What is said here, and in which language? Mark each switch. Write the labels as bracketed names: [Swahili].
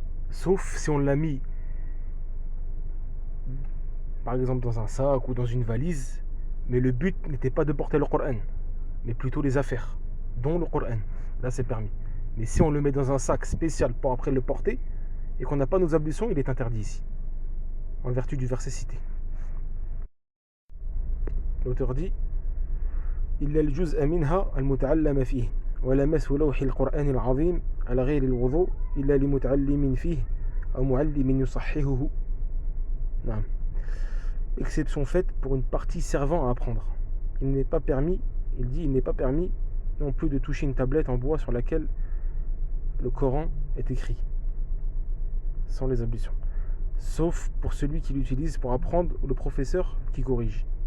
[French] Sauf si on l'a mis, par exemple, dans un sac ou dans une valise, mais le but n'était pas de porter le Coran, mais plutôt les affaires, dont le Coran. Là, c'est permis. Mais si on le met dans un sac spécial pour après le porter, et qu'on n'a pas nos ablutions, il est interdit ici, en vertu du verset cité. L'auteur dit [Arabic] إلا الجزء منها المتعلم فيه ولمس لوح القرآن العظيم على غير الوضوء إلا لمتعلم فيه أو معلم يصححه. نعم. [French] Exception faite pour une partie servant à apprendre. Il n'est pas permis non plus de toucher une tablette en bois sur laquelle le Coran est écrit, sans les ablutions, sauf pour celui qui l'utilise pour apprendre ou le professeur qui corrige.